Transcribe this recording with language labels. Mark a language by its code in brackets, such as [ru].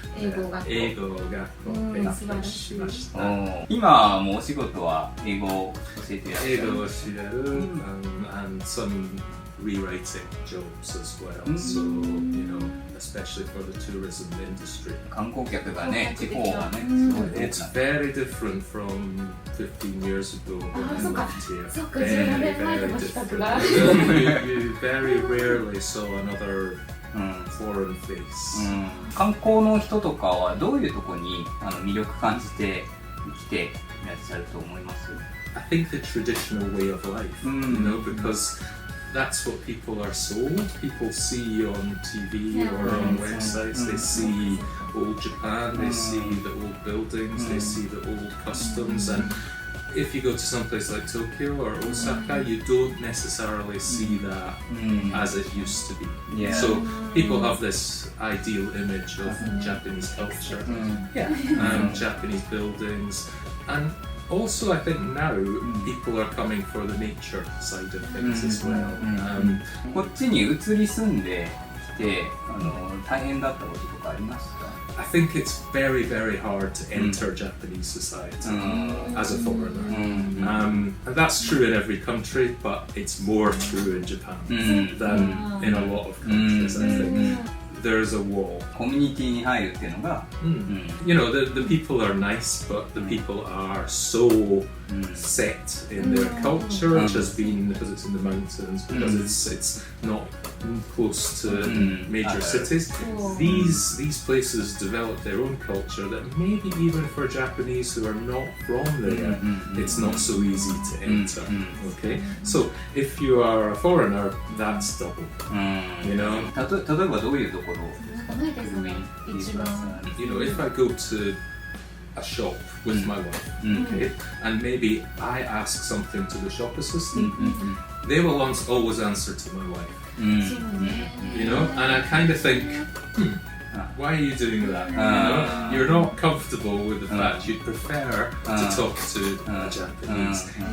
[ja] 英語学校勉強しました。今もお仕事は英語を教えていらっしゃる？英語を教える、 [en] and some rewriting jobs as well. So, especially for the tourism industry. [ja] 観光客がね、地方はね、すごい多くなって。 [en] It's very different from 15 years ago when I moved here. [ja] そっか、17年前の比較が。 [en] You very rarely saw another foreign face. [ja] 観光の人とかはどういうところに魅力感じて来ていらっしゃると思います？ [en] I think the traditional way of life, because that's what people are sold. People see on TV or on websites, they see old Japan, they see the old buildings, they see the old customs, and if you go to someplace like Tokyo or Osaka, you don't necessarily see that as it used to be. So people have this ideal image of Japanese culture, Japanese buildings, and also, I think now people are coming for the nature side of things as well. [ja] こっちに移り住んできて大変だったこととかありますか？ [en] I think it's very, very hard to enter Japanese society as a foreigner. And that's true in every country, but it's more true in Japan than in a lot of countries, I think. There's a wall. [ja] コミュニティに入るっていうのが、 [en] the people are nice, but the people are so set in their culture, which has been because it's in the mountains, because it's not close to major cities. These places develop their own culture that maybe even for Japanese who are not from there, it's not so easy to enter. Okay, so if you are a foreigner, that's double. [ja] 例えばどういうところ？ないですね。一番。 [en] If I go to a shop with my wife, okay, and maybe I ask something to the shop assistant, they will always answer to my wife. And I kind of think, Why are you doing that? You know, you're not comfortable with the fact you prefer to talk to a Japanese.